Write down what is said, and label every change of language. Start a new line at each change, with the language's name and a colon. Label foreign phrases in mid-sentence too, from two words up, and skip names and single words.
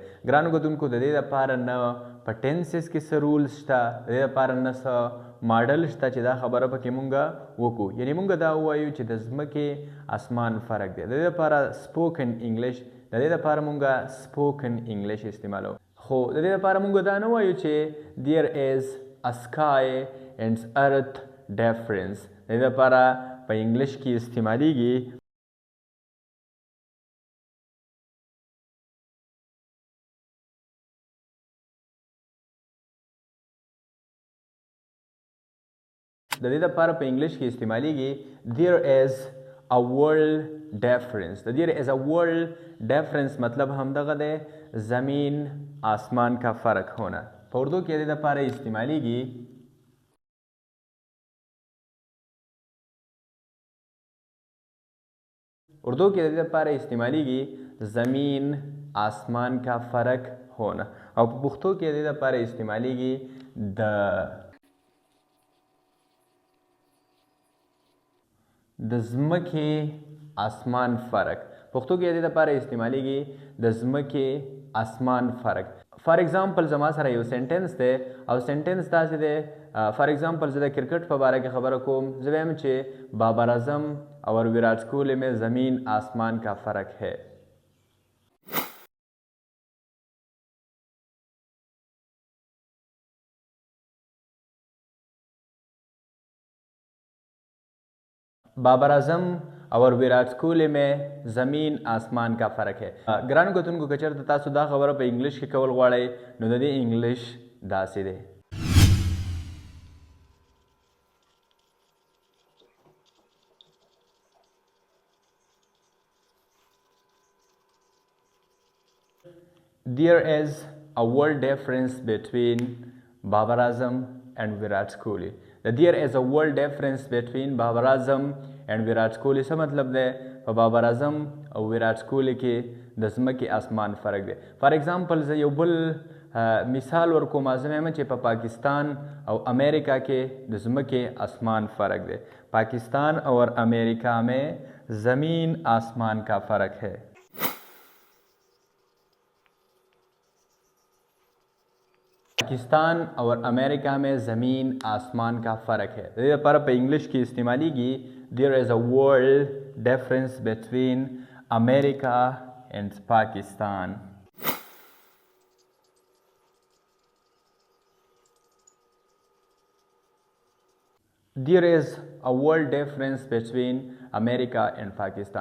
Pashto: ګرانو کتونکو د دې لپاره نه په ټینسز کې څه رولز شته. د دې لپاره نه څه ماډل شته چې دا خبره پکې مونږه وکړو. یعنې مونږ دا ووایو چې د ځمکې اسمان فرق دی. د دې لپاره
English: spoken English
Pashto: د دې لپاره مونږه
English: spoken English
Pashto: استعمالو. خو د دې لپاره مونږ دا نه وایو چې
English: there is a sky and earth difference.
Pashto: د دې لپاره په انګلیش کې استعمالیږي د دې لپاره په انګلیش کې استعمالیږي
English: there is a world difference.
Pashto: د
English: there is a world difference
Pashto: مطلب همدغه دی
Urdu: زمین آسمان کا فرق ہونا.
Pashto: په اردو کې د دې لپاره استعمالیږي
Urdu: زمین آسمان کا فرق ہونا.
Pashto: او په پښتو کې د دې لپاره استعمالیږي د ځمکې آسمان فرق. پښتو کې د دې لپاره استعمالیږي د ځمکې آسمان فرق.
English: for example
Pashto: زما سره یو سنټنس دی او سنټنس داسې دی
English: for example
Pashto: زه د کرکټ په باره کې خبره کوم، زه وایم چې
Urdu: بابر اعظم اور وراٹ کوہلی میں زمین آسمان کا فرق ہے. بابر اعظم اور وراٹ کوہلی میں زمین آسمان کا فرق ہے.
Pashto: ګرانو کتونکو که چېرته تاسو دا خبره په انګلیش کې کول غواړئ نو د دې انګلیش داسې دی.
English: There is a world difference between Babar Azam and Virat Kohli. There is a world difference between Babar Azam and Virat Kohli.
Pashto: څه مطلب دی؟ په بابر اعظم او وراٹ کوہلی کې د ځمکې آسمان فرق دی.
English: for example
Pashto: زه یو بل مثال ورکوم، زه وایم چې په پاکستان او امریکا کې د ځمکې آسمان فرق دی.
Urdu: پاکستان اور امریکا میں زمین آسمان کا فرق ہے. پاکستان اور امریکہ میں زمین آسمان کا فرق ہے.
Pashto: دې لپاره په انګلیش کې استعمالیږي
English: there is a world difference between America and Pakistan. There is a world difference between America and Pakistan.